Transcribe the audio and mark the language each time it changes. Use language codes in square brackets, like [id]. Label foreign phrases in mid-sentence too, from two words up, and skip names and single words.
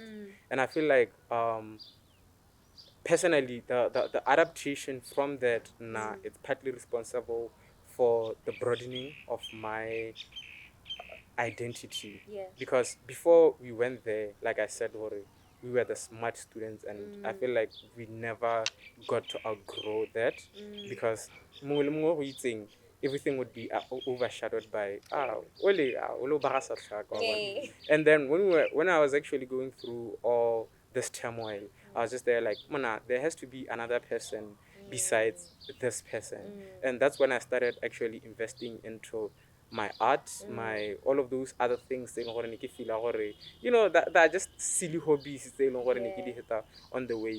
[en] And I feel like personally the adaptation from that it's partly responsible for the broadening of my identity. Yeah. Because before we went there, like I said, we were the smart students, and I feel like we never got to outgrow that, because [tn] mongwe le mongwe go itseng, [en] everything would be overshadowed by [tn] ole ba ga sa tlhaka, wa bona. [en] Yeah. And then when I was actually going through all this turmoil, I was just there like, Mona, there has to be another person besides this person. And that's when I started actually investing into my art, my all of those other things that that are just silly hobbies on the way.